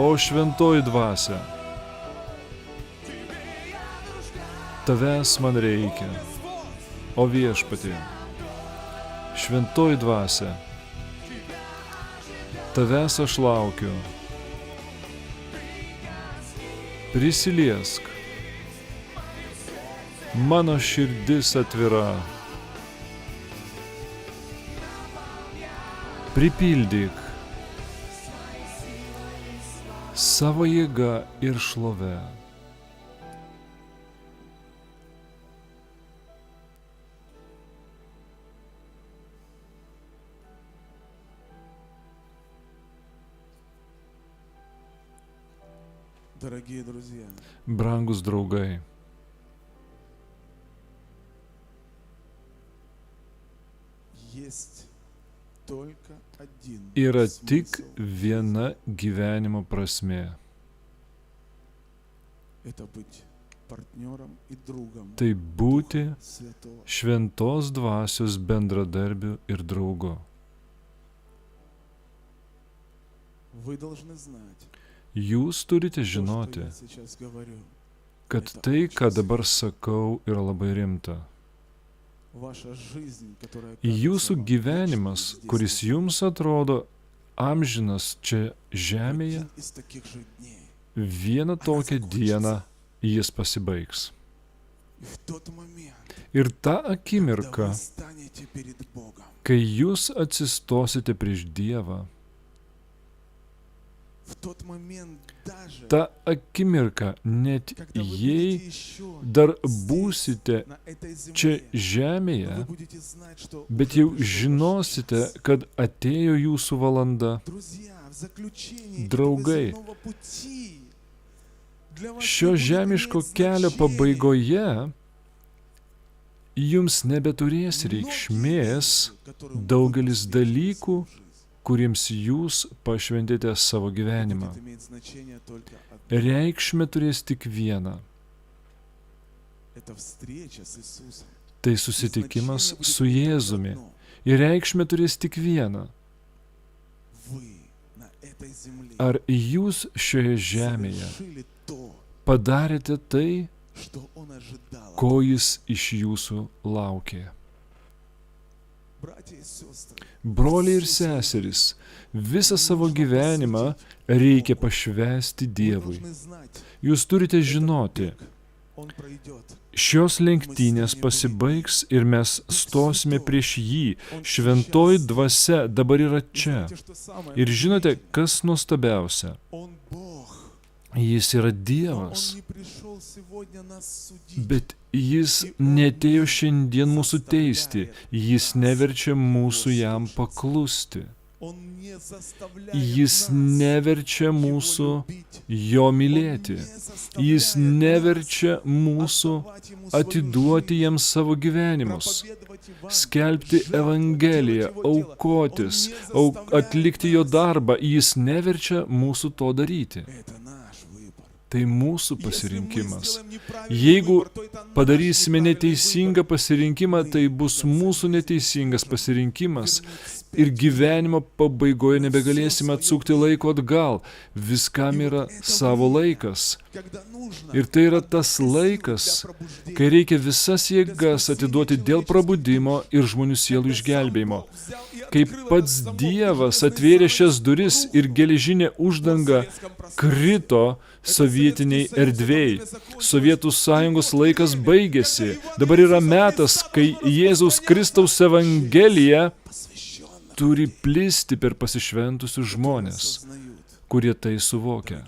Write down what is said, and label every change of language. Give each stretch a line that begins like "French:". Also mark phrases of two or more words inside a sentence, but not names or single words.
Lithuanian: O šventoji dvasia, tavęs man reikia, o viešpatie, šventoji dvasia, tavęs aš laukiu, prisiliesk, mano širdis atvira, pripildyk savo jėga ir šlove.
Russian: Дорогие друзья,
Lithuanian: Brangus draugai,
Russian: есть только один
Lithuanian: yra tik
Russian: смысл.
Lithuanian: viena gyvenimo prasmė.
Russian: Это быть партнером и другом
Lithuanian: Tai būti
Russian: Духа Святого.
Lithuanian: šventos dvasios bendradarbiu ir draugu.
Russian: Вы должны знать,
Lithuanian: Jūs turite
Russian: то, что
Lithuanian: žinoti,
Russian: я сейчас говорю,
Lithuanian: kad tai, ką dabar sakau, yra labai rimta.
Russian: ваша жизнь, которая
Lithuanian: Jūsų
Russian: кажется вам
Lithuanian: gyvenimas,
Russian: вечной здесь
Lithuanian: kuris
Russian: на
Lithuanian: jums atrodo amžinas čia žemėje,
Russian: один из таких же дней.
Lithuanian: vieną tokią dieną jis pasibaigs.
Russian: И в тот момент,
Lithuanian: Ir ta
Russian: когда
Lithuanian: akimirka,
Russian: вы станете перед Богом,
Lithuanian: kai jūs atsistosite prieš Dievą,
Russian: в тот момент даже,
Lithuanian: ta akimirka, net
Russian: когда вы
Lithuanian: jei
Russian: будете еще
Lithuanian: dar
Russian: здесь,
Lithuanian: būsite
Russian: на этой
Lithuanian: čia
Russian: земле,
Lithuanian: žemėje,
Russian: но вы будете знать, что
Lithuanian: bet
Russian: уже
Lithuanian: jau
Russian: пришел ваш
Lithuanian: žinosite,
Russian: час.
Lithuanian: kad atėjo jūsų valanda.
Russian: Друзья, в заключении
Lithuanian: Draugai,
Russian: этого земного пути для вас
Lithuanian: šio
Russian: не будет
Lithuanian: žemiško
Russian: иметь
Lithuanian: kelio
Russian: значения.
Lithuanian: pabaigoje jums nebeturės
Russian: Многие
Lithuanian: reikšmės
Russian: вещи, которые вы
Lithuanian: daugelis
Russian: посвятили
Lithuanian: dalykų,
Russian: свою жизнь,
Lithuanian: kuriems jūs pašventėte savo gyvenimą.
Russian: будет иметь значение только одно.
Lithuanian: Reikšmė turės tik vieną.
Russian: Это встреча с Иисусом.
Lithuanian: Tai
Russian: И
Lithuanian: susitikimas
Russian: значение будет
Lithuanian: su
Russian: иметь только
Lithuanian: Jėzumi.
Russian: одно.
Lithuanian: Ir reikšmė turės tik vieną.
Russian: Вы на этой земле
Lithuanian: Ar jūs šioje žemėje
Russian: совершили то,
Lithuanian: padarėte tai,
Russian: что Он ожидал.
Lithuanian: ko jis iš jūsų laukė?
Russian: Братья и сестры,
Lithuanian: Broliai ir seserys, visą savo gyvenimą reikia pašvęsti
Russian: вы
Lithuanian: Dievui.
Russian: должны знать,
Lithuanian: Jūs turite
Russian: этот
Lithuanian: žinoti,
Russian: бег, он пройдет.
Lithuanian: šios lenktynės pasibaigs ir mes stosime prieš jį. Šventoji dvasia dabar yra
Russian: И
Lithuanian: čia.
Russian: знаете, что самое
Lithuanian: Ir žinote,
Russian: удивительное?
Lithuanian: kas nuostabiausia?
Russian: Он Бог.
Lithuanian: Jis yra
Russian: Но Он
Lithuanian: Dievas,
Russian: не пришел сегодня нас судить.
Lithuanian: bet jis netėjo šiandien mūsų teisti. Jis neverčia mūsų jam paklusti.
Russian: Он не заставляет
Lithuanian: Jis
Russian: нас
Lithuanian: neverčia
Russian: его
Lithuanian: mūsų
Russian: любить.
Lithuanian: jo
Russian: Он
Lithuanian: mylėti.
Russian: не заставляет
Lithuanian: Jis neverčia
Russian: нас
Lithuanian: mūsų
Russian: отдавать ему свою
Lithuanian: atiduoti
Russian: жизнь,
Lithuanian: jam savo gyvenimus,
Russian: проповедовать Евангелие,
Lithuanian: skelbti
Russian: жертвовать,
Lithuanian: Evangeliją,
Russian: делать его дело.
Lithuanian: aukotis,
Russian: Он не заставляет
Lithuanian: atlikti jo
Russian: нас.
Lithuanian: darbą. Jis neverčia mūsų to daryti.
Russian: Это наш выбор.
Lithuanian: Tai mūsų
Russian: Если мы
Lithuanian: pasirinkimas.
Russian: сделаем неправильный
Lithuanian: Jeigu
Russian: выбор, то это наш
Lithuanian: padarysime
Russian: неправильный
Lithuanian: neteisingą
Russian: выбор.
Lithuanian: pasirinkimą, tai bus mūsų neteisingas pasirinkimas. Ir gyvenimo pabaigoje nebegalėsime atsukti laiko atgal. Viskam yra savo laikas.
Russian: Когда нужно
Lithuanian: Ir tai yra tas
Russian: отдать
Lithuanian: laikas,
Russian: силы для пробуждения.
Lithuanian: kai reikia visas jėgas atiduoti dėl prabudimo ir žmonių sielų išgelbėjimo. Kai pats Dievas atvėrė šias duris ir geležinė uždanga krito sovietiniai erdvėjai. Sovietų sąjungos laikas baigėsi. Dabar yra metas, kai Jėzaus Kristaus Evangelija turi plisti per pasišventusius žmonės, kurie tai suvokia.